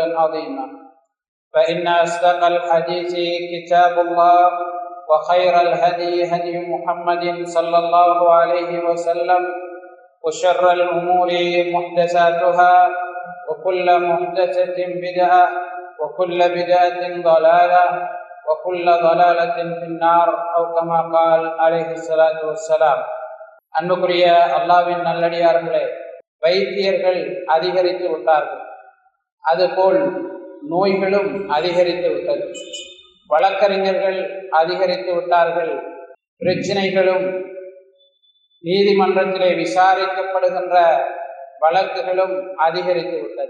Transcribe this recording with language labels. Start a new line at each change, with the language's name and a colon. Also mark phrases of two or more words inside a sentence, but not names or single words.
Arabic: عظيما فإن أصدق الحديث كتاب الله وخير الهدي هدي محمد صلى الله عليه وسلم وشر الأمور محدثاتها وكل محدثة بدعة وكل بدعة ضلالة وكل ضلالة في النار أو كما قال عليه الصلاة والسلام.
Tamil: அன்புக்குரிய அல்லாஹ்வின் நல்லடியார்களே, வைத்தியர்கள் அதிகரித்து விட்டார்கள், அதுபோல் நோய்களும் அதிகரித்து விட்டது. வழக்கறிஞர்கள் அதிகரித்து விட்டார்கள், பிரச்சனைகளும் நீதிமன்றத்திலே விசாரிக்கப்படுகின்ற வழக்குகளும் அதிகரித்து விட்டது.